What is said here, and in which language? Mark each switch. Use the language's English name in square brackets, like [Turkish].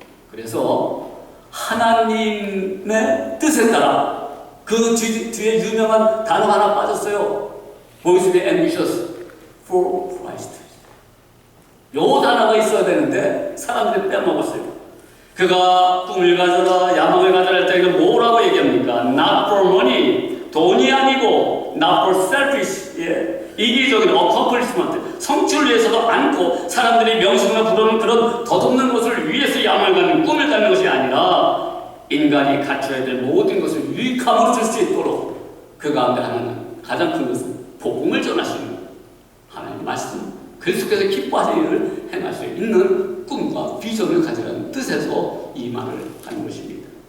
[Korean] 그래서 하나님의 뜻에 따라 그 뒤에 유명한 단어 하나 빠졌어요. [English] Boys be ambitious for Christ. [Korean] 요 단어가 있어야 되는데 사람들이 빼먹었어요. 그가 꿈을 가져라, 야망을 가져라 할 때 이거 뭐라고 얘기합니까? [English] Not for money. [Korean] 돈이 아니고 [English] not for selfish. [Korean] 이기적인 accomplishment. 성취를 위해서도 않고 사람들이 명성을 부르는 그런 덧없는 것을 위해서 야망을 갖는 꿈을 갖는 것이 아니라 인간이 갖춰야 될 모든 것을 유익함으로 줄 수 있도록 그 가운데 하나는 가장 큰 것은 복음을 전하시는 하나님의 말씀, 그리스도께서 기뻐하시는 일을 행할 수 있는 꿈과 비전을 가지라는 뜻에서 이 말을 하는 것입니다.